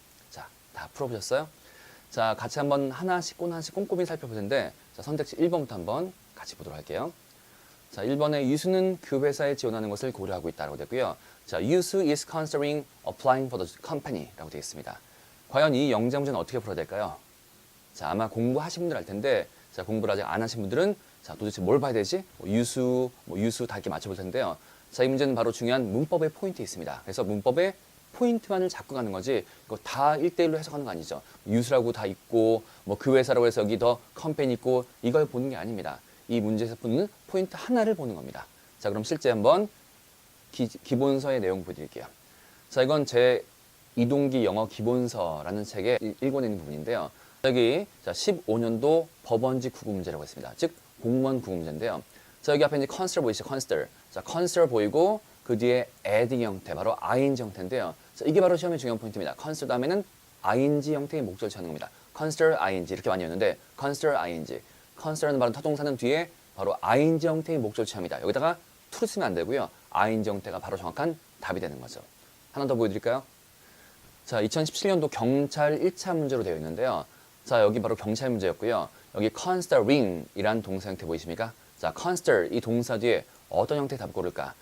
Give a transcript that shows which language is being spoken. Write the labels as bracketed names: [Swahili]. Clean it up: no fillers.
[Korean] 자, 다 풀어보셨어요? 자, 같이 한번 하나씩 꼼꼼히 살펴볼 텐데 자, 선택지 1번부터 한번 같이 보도록 할게요. 자, 1번에 유수는 그 회사에 지원하는 것을 고려하고 있다고 되고요. [English] 자, 유수 is considering applying for the company라고 [Korean] 되어 있습니다. 과연 이 영작 문제는 어떻게 풀어야 될까요? 자, 아마 공부하신 분들 알 텐데 자, 공부를 아직 안 하신 분들은 자, 도대체 뭘 봐야 되지? 유수 다 이렇게 맞춰볼 텐데요. 자, 이 문제는 바로 중요한 문법의 포인트에 있습니다. 그래서 문법의 포인트만을 잡고 가는 거지 이거 다 1대1로 해석하는 거 아니죠. 유수라고 다 있고 뭐 그 회사라고 해서 여기 더 컴퍼니 있고 이걸 보는 게 아닙니다. 이 문제에서 보는 포인트 하나를 보는 겁니다. 자, 그럼 실제 한번 기본서의 내용 보여드릴게요. 자, 이건 제 이동기 영어 기본서라는 책에 읽어내 있는 부분인데요. 여기 자, 15년도 법원지 국어 문제라고 했습니다. 즉 공무원 국어 문제인데요. 자, 여기 앞에 이제 consider 보이시죠? consider. 자, consider 보이고 그 뒤에 adding 형태, 바로 ing 형태인데요. 자, 이게 바로 시험의 중요한 포인트입니다. consider 다음에는 ing 형태의 목적을 취하는 겁니다. consider ing 이렇게 많이 했는데 consider ing. consider는 바로 타동사는 뒤에 바로 ing 형태의 목적을 취합니다. 여기다가 to를 쓰면 안 되고요. ing 형태가 바로 정확한 답이 되는 거죠. 하나 더 보여드릴까요? 자, 2017년도 경찰 1차 문제로 되어 있는데요. 자, 여기 바로 경찰 문제였고요. 여기 considering 이란 동사 형태 보이십니까? 자, consider 이 동사 뒤에 어떤 형태의 답을 고를까?